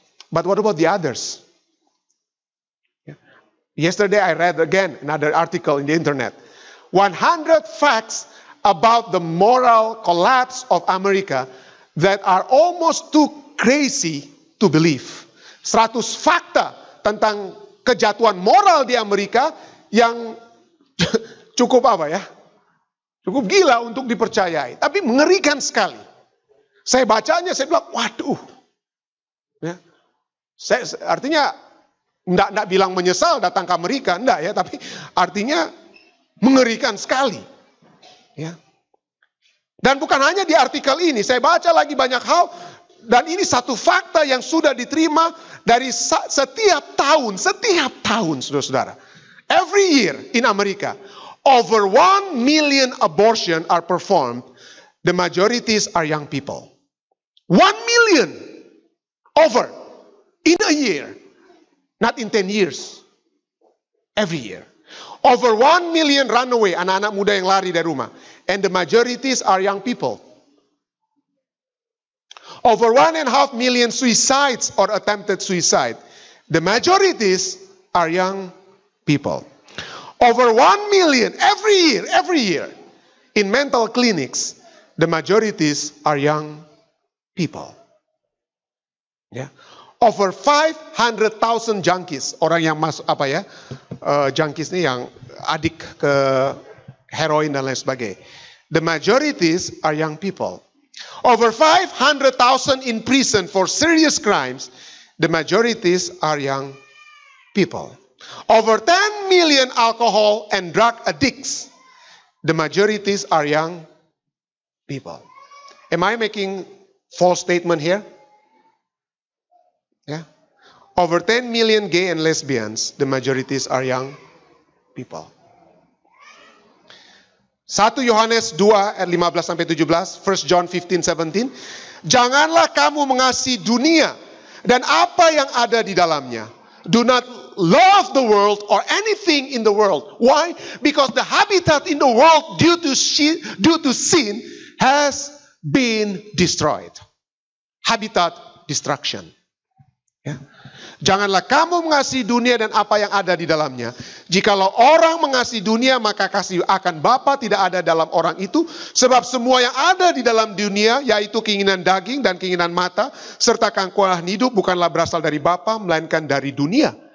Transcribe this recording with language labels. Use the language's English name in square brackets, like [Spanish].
[English] But what about the others? Yesterday I read again another article in the internet. 100 facts about the moral collapse of America that are almost too crazy to believe. [Indonesian] 100 fakta tentang kejatuhan moral di Amerika yang cukup cukup gila untuk dipercayai. Tapi mengerikan sekali. Saya bacanya, saya bilang, waduh. Ya. Artinya, enggak bilang menyesal datang ke Amerika, enggak ya. Tapi artinya mengerikan sekali. Ya. Dan bukan hanya di artikel ini, saya baca lagi banyak hal. Dan ini satu fakta yang sudah diterima dari setiap tahun, saudara-saudara. [English] Every year in America, over 1 million abortion are performed. The majorities are young people. 1 million over in a year, not in 10 years. Every year. Over 1 million run away, [Indonesian] anak-anak muda yang lari dari rumah. [English] And the majorities are young people. Over 1.5 million suicides or attempted suicide. The majorities are young people. Over 1 million every year in mental clinics. The majorities are young people. Yeah. Over 500,000 junkies, [Indonesian] orang yang masuk junkies ini yang adik ke heroin dan lain sebagainya. [English] The majorities are young people. Over 500,000 in prison for serious crimes. The majorities are young people. Over 10 million alcohol and drug addicts. The majorities are young people. Am I making false statement here? Yeah. Over 10 million gay and lesbians, the majorities are young people. [Indonesian] 1 Yohanes 2 ayat 15-17, [English] 1 John 15-17. [Indonesian] Janganlah kamu mengasihi dunia dan apa yang ada di dalamnya. [English] Do not love the world or anything in the world. Why? Because the habitat in the world due to sin has been destroyed. Habitat destruction. [Indonesian] Ya. Janganlah kamu mengasihi dunia dan apa yang ada di dalamnya. Jikalau orang mengasihi dunia, maka kasih akan Bapa tidak ada dalam orang itu. Sebab semua yang ada di dalam dunia, yaitu keinginan daging dan keinginan mata, serta keangkuhan hidup bukanlah berasal dari Bapa, melainkan dari dunia.